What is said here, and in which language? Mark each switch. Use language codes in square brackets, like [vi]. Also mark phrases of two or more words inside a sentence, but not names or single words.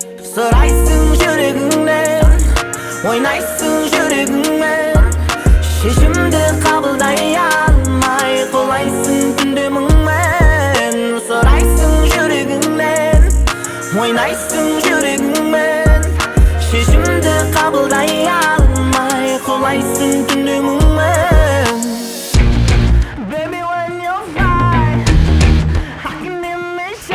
[kk] Сұрайсың жүрегіңнен, ойнайсың жүрегіңмен, шешімді қабылдай алмай құлайсың түнде мұңмен. Сұрайсың жүрегіңнен, ойнайсың жүрегіңмен, шешімді қабылдай алмай құлайсың түнде мұңмен. [en] Baby, when you fly, I can hear me